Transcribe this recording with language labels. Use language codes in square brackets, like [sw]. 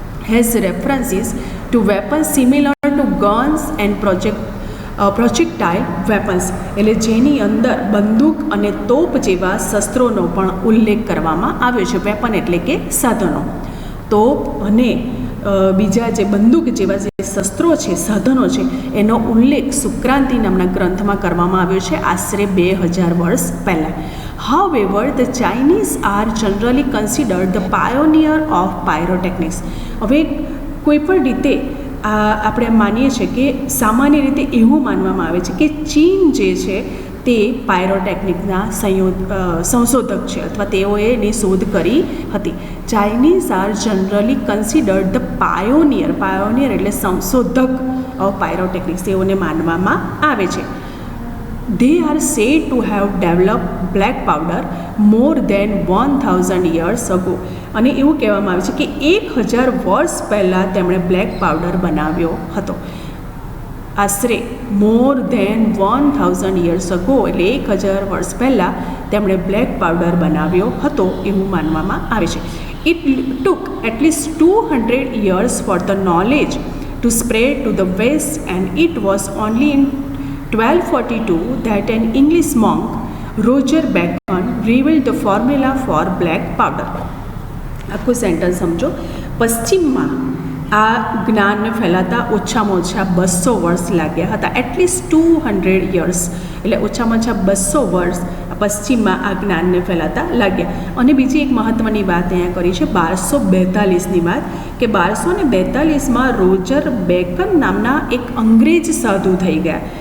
[en] has references to weapons similar to guns and projectile weapons, [gu] એટલે જેની અંદર બંદૂક અને તોપ જેવા શસ્ત્રોનો પણ ઉલ્લેખ કરવામાં આવ્યો છે. વેપન એટલે કે સાધનો, તોપ અને બીજા જે બંદૂક જેવા જે શસ્ત્રો છે, સાધનો છે, એનો ઉલ્લેખ સુક્રાંતિ નામના ગ્રંથમાં કરવામાં આવ્યો છે આશરે 2000 વર્ષ પહેલાં. [en] However, the Chinese are generally considered the pioneer of pyrotechnics. [gu] હવે કોઈ પણ રીતે આપણે માનીએ છીએ કે સામાન્ય રીતે એવું માનવામાં આવે છે કે ચીન જે છે તે પાયરોટેકનિકના સંશોધક છે અથવા તેઓએ એની શોધ કરી હતી. [en] Chinese are generally considered the pioneer [gu] એટલે સંશોધક [en] of pyrotechnics [gu] તેઓને માનવામાં આવે છે. [en] They are said to have developed black powder more than 1000 years ago. [gu] અને એવું કહેવામાં આવે છે કે 1000 વર્ષ પહેલાં તેમણે બ્લેક પાવડર બનાવ્યો હતો. આશરે [en] more than 1000 years ago [gu] એટલે 1000 વર્ષ પહેલાં તેમણે બ્લેક પાવડર બનાવ્યો હતો એવું માનવામાં આવે છે. [en] It took at least 200 years for the knowledge to spread to the west, and it was only in 1242 that an English monk, Roger Bacon, revealed the formula for black powder. [gu] આખું sentence સમજો. પશ્ચિમમાં આ જ્ઞાનને ફેલાતા ઓછામાં ઓછા 200 વર્ષ લાગ્યા હતા. [en] at least 200 years [gu] એટલે ઓછામાં ઓછા 200 વર્ષ પશ્ચિમમાં આ જ્ઞાનને ફેલાતા લાગ્યા. અને બીજી એક મહત્ત્વની વાત અહીંયા કરી છે 1242ની વાત કે 1242માં રોજર બેકન નામના એક અંગ્રેજ સાધુ થઈ ગયા.